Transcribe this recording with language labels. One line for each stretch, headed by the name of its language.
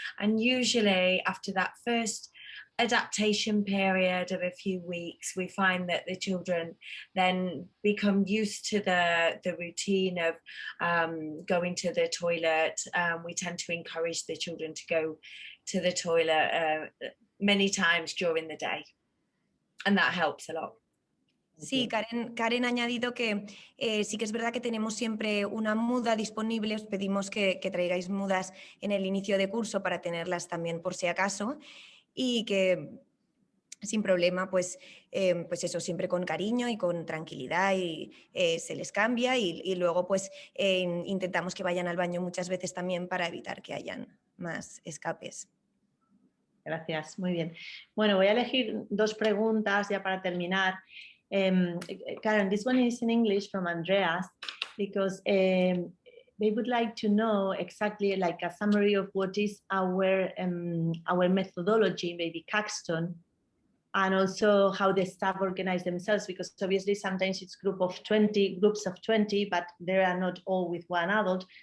English: And usually after that first adaptation period of a few weeks, we find that the children then become used to the routine of going to the toilet. We tend to encourage the children to go to the toilet many times during the day, and that helps a lot.
Spanish: Sí, Karen ha añadido que sí que es verdad que tenemos siempre una muda disponible. Os pedimos que traigáis mudas en el inicio de curso para tenerlas también por si acaso, y que sin problema, pues eso, siempre con cariño y con tranquilidad y se les cambia y luego pues intentamos que vayan al baño muchas veces también para evitar que hayan más escapes. Gracias, muy bien. Bueno, voy a elegir 2 preguntas ya para terminar.
English: Karen, this one is in English from Andreas because they would like to know exactly like a summary of what is our methodology in Baby Caxton, and also how the staff organize themselves, because obviously sometimes it's groups of 20, but they are not all with one adult.